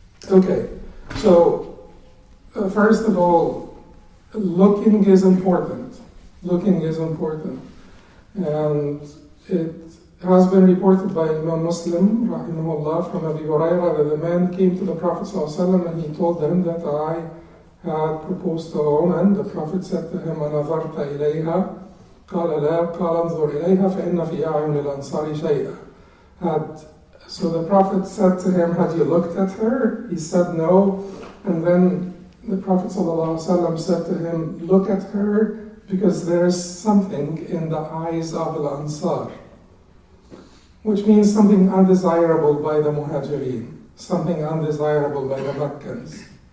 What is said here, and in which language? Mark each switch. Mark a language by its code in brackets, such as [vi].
[en] Okay, so first of all, looking is important. Looking is important. And it has been reported by Imam Muslim, rahimahullah, from Abu Hurairah, that the man came to the Prophet ﷺ and he told him that I had proposed to a woman. The Prophet said to him, [ar] أَنَظَرْتَ إِلَيْهَا قال لا قال انظر إليها فإن في أعين الأنصار شيئا. [en] So the Prophet said to him, had you looked at her? He said no. And then the Prophet ﷺ said to him, look at her because there is something in the eyes of al-Ansar, which means something undesirable by the Muhajirin, something undesirable by the Meccans.